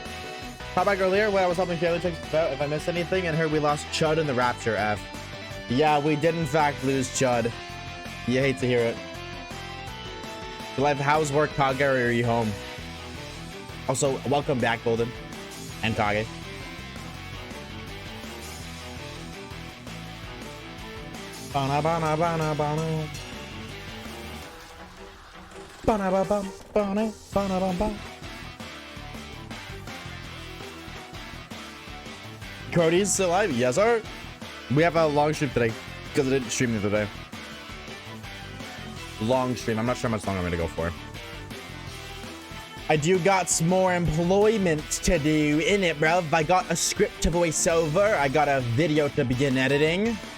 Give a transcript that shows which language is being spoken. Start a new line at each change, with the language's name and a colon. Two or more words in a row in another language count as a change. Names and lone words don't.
English: Pop back earlier when I was helping Taylor check out if I missed anything and heard we lost Chud in the Rapture F. Yeah, we did in fact lose Chud. You hate to hear it. Life, how's work, Kage, or are you home? Also, welcome back, Golden and Kage. Bana bana bana bana. Bana ba bum bana bana bum bum. Cody's still alive? Yes, sir. We have a long stream today because I didn't stream the other day. Long stream. I'm not sure how much longer I'm gonna go for. I do got some more employment to do in it, bruv. I got a script to voice over. I got a video to begin editing.